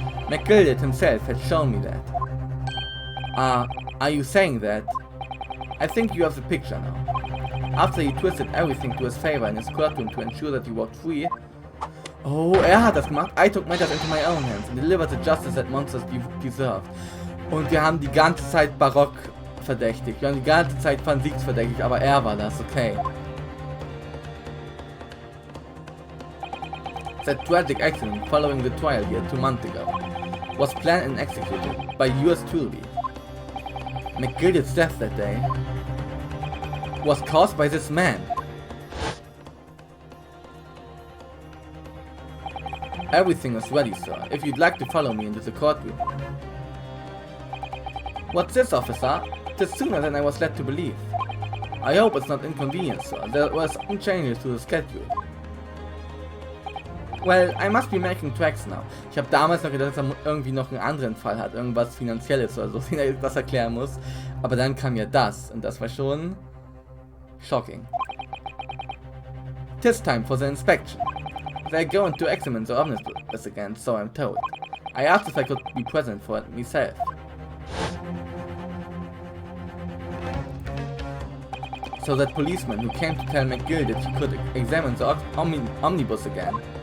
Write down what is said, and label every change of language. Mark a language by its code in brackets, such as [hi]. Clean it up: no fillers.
[en] McGilded himself had shown me that. Are you saying that? I think you have the picture now. After he twisted everything to his favor in his courtroom to ensure that he walked free. Oh, [de] hat das gemacht. [en] I took matters into my own hands and delivered the justice that monsters deserve. [de] Und wir haben die ganze Zeit Barock verdächtigt. Wir haben die ganze Zeit Van Sieks verdächtigt, aber war das, okay. [en] That tragic accident following the trial here 2 months ago was planned and executed by yours truly. McGilded's death that day was caused by this man. Everything is ready, sir, if you'd like to follow me into the courtroom. What's this, officer? It's sooner than I was led to believe. I hope it's not inconvenient, sir. There were some changes to the schedule. Well, I must be making tracks now. [de] Ich habe damals noch gedacht, dass er irgendwie noch einen anderen Fall hat, irgendwas Finanzielles oder so, den er das erklären muss. Aber dann kam ja das, und das war schon shocking. [en] "'Tis time for the inspection. They're going to examine the omnibus again, so I'm told. I asked if I could be present for it myself." So that policeman who came to tell McGill that he could examine the omnibus again.